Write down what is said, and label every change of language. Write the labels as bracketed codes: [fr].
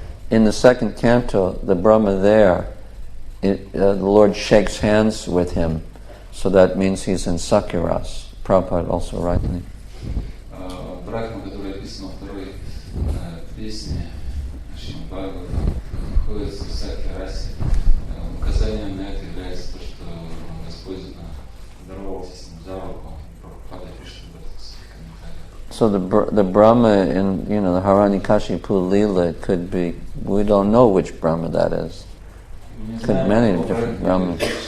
[en] In the second canto, the Brahma there, the Lord shakes hands with him, so that means he's in Sakyaras. Prabhupada also rightly. [ru] Брахма, который описан во второй песне Шримад Бхагавада, находится в Сакья-расе. Указанием на это является то, что Господь здоровался с ним за руку. Прабхупада пишет об этом в своих комментариях. [en] So the Brahma in the Hiranyakashipu Leela could be, we don't know which Brahma that is. Could be many different Brahmas.